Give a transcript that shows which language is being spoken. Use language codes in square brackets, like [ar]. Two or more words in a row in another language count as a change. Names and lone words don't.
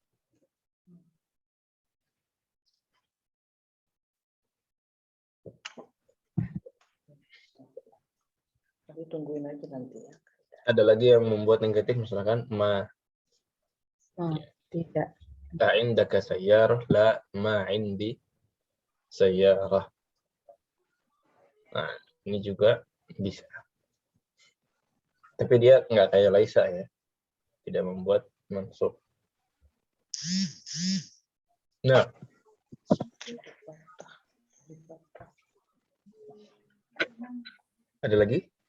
[id] Tapi tungguin aja nanti ya. Ada lagi yang membuat negatif misalkan ma. Tidak. [ar] لا عندك سيارة، لا ما عندي سيارة. [id] Nah, ini juga bisa. Tapi dia nggak kayak laisa ya. Tidak membuat mansub. Nah. Ada lagi?